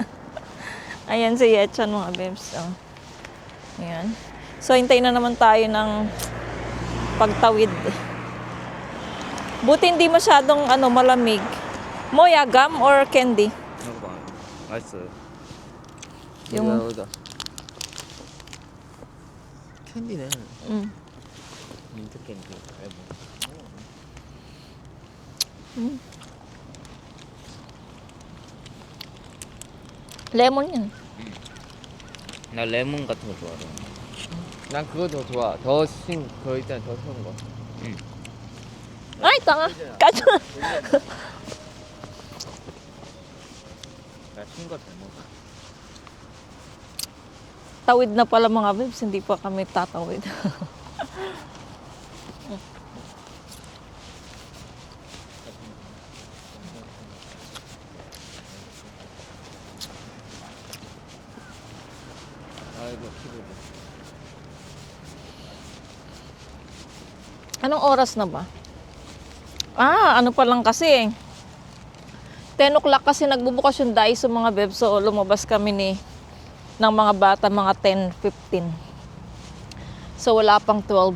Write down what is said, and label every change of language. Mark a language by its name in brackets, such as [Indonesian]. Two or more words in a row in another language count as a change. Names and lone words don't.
[Filipino] Ayan si Yetchan mga bebs. Oh. Ayan. So hintayin na naman tayo ng pagtawid. Buti hindi masyadong malamig. [English] Moya gum or candy? [Filipino] Ano ba? Nice. Yung [Korean] 캔디네. 음. 민트 캔디. 레몬 yan. 나 레몬 같은 거 좋아해. 난 그거 더 좋아. 더 일단 더 신 거. [Filipino] Ay, tanga. Kaso. [Korean] 나신거 잘 먹어. [Filipino] Tawid na pala mga bebs, hindi pa kami tatawid. [Korean] 아이고 피곤해. [Filipino] Anong oras na ba? Ano pa lang kasi. 10 o'clock kasi nagbubukas yung Daiso mga bebs. So lumabas kami ng mga bata, mga 10:15. So wala pang 12.